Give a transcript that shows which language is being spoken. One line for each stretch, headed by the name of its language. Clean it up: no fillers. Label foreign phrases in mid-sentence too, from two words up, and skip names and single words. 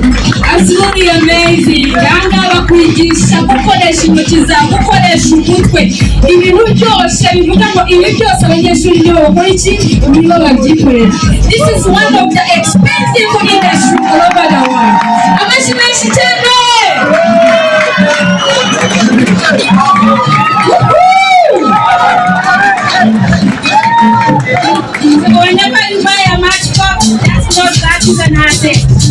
English: Absolutely amazing.
Kinyarwanda: Ganga bakwigisha gukoresha intoki zawe, gukoresha umutwe, ibintu byose bivuga ngo ibi byose abanyeshuri nibo bakora iki, nibo babyikorera.
English: This is one of the expensive industry all over the world.
Kinyarwanda: Amashyi menshi cyane.
English: So whenever you buy a matchbox, that's not that is an asset.